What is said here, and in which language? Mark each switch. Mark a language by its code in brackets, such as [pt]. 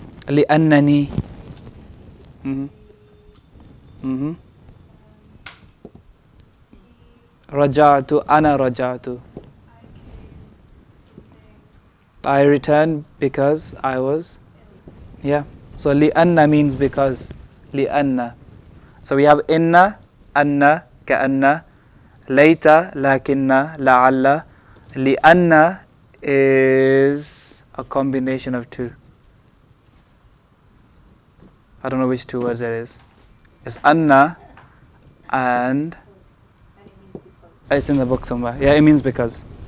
[ar] لأنني. Mm-hmm. Mm-hmm. رجعت أنا رجعت. [en] I returned because I was. Yeah. So لأن means because. [ar] لأن. [en] So we have [ar] إن, أن, كأن, ليت, لكن, لعل. [en] لأن is a combination of two. I don't know which two words it is. It's anna and it's in the book somewhere. Yeah, it means because.